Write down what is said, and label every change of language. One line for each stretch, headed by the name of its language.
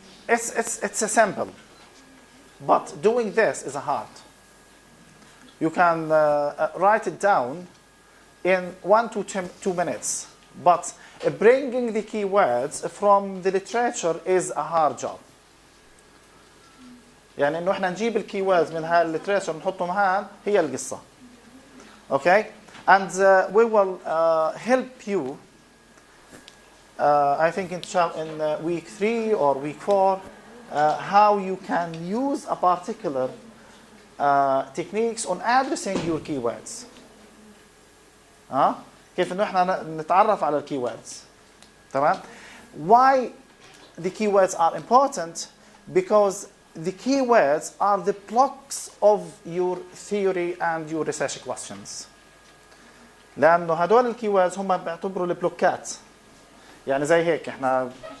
English: It's a sample. But doing this is hard. You can write it down in 1 to 2 minutes. But bringing the keywords from the literature is a hard job.
Arabic: يعني إنه إحنا نجيب الكيوردز من هاي الليتريشر نحطهم هان هي القصة.
English: Okay, and we will help you. I think in week 3 or week 4, how you can use a particular techniques on addressing your keywords.
Arabic: كيف إنه إحنا نتعرف على keywords. تمام?
English: Why the keywords are important? Because the keywords are the blocks of your theory and your research questions.
Arabic: لأنه هدول الكيوردز هم بيعتبروا البلوكات. يعني زي هيك إحنا.